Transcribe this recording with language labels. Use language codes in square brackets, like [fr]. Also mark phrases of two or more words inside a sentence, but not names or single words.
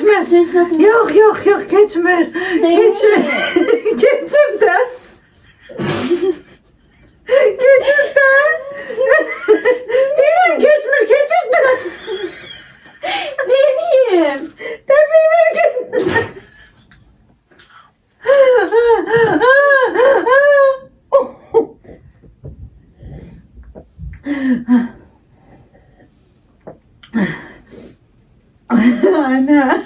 [tr] suyun içine atın. [az] Yok keçmir. Keçir. Keçir de. Keçir de. Deyirəm keçmir, keçir de. [tr] Ne diyeyim? [az] Təbii ki. Ana.